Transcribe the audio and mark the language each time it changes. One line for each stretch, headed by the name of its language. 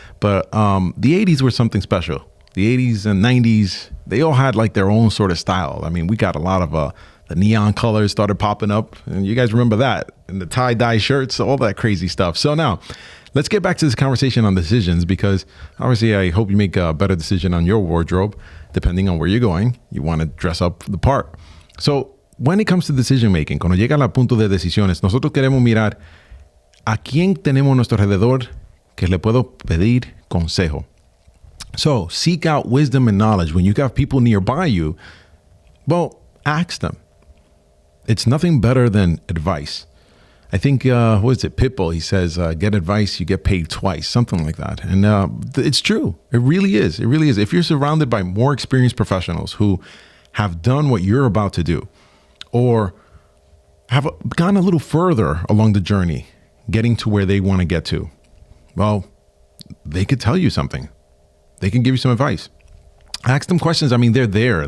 English: But the 80s were something special. The 80s and 90s, they all had like their own sort of style. I mean, we got a lot of the neon colors started popping up. And you guys remember that. And the tie-dye shirts, all that crazy stuff. So now, let's get back to this conversation on decisions, because obviously I hope you make a better decision on your wardrobe, depending on where you're going. You want to dress up the part. So when it comes to decision making,
Spanish: cuando llega al punto de decisiones, nosotros queremos mirar a quién tenemos a nuestro alrededor que le puedo pedir consejo.
English: So seek out wisdom and knowledge. When you got people nearby you, well, ask them. It's nothing better than advice. I think, what is it? Pitbull, he says, get advice, you get paid twice, something like that. And it's true. It really is. It really is. If you're surrounded by more experienced professionals who have done what you're about to do, or have gone a little further along the journey, getting to where they want to get to, well, they could tell you something. They can give you some advice. Ask them questions. I mean, they're there.